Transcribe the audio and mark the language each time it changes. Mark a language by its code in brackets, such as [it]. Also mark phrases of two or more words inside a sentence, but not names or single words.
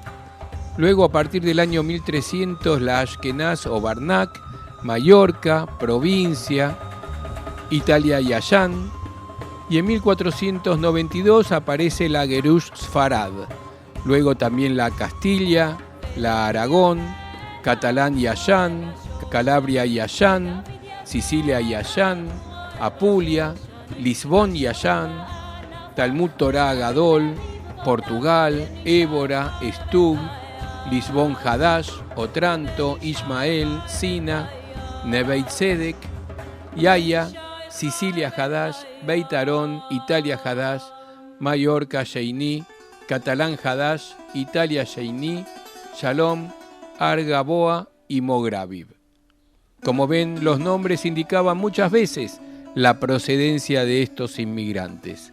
[es] Luego, a partir del año 1300, la Ashkenaz o Barnak, Mallorca, provincia, Italia y Ayán. Y en 1492 aparece la Gerush Sfarad. Luego también la Castilla, la Aragón, Catalán y Ayán, Calabria y Ayán, Sicilia y Ayán, Apulia, Lisbón y Ayán, Talmud Torah Gadol, Portugal, Évora, Estub, Lisbón Hadash, Otranto, Ismael, Sina, Neve Tzedek, Yaya, Sicilia Hadash, Beit Arón, Italia Hadash, Mallorca Sheini, Catalán Hadash, Italia Sheini, Shalom, Argaboa y Mograviv. Como ven, los nombres indicaban muchas veces la procedencia de estos inmigrantes.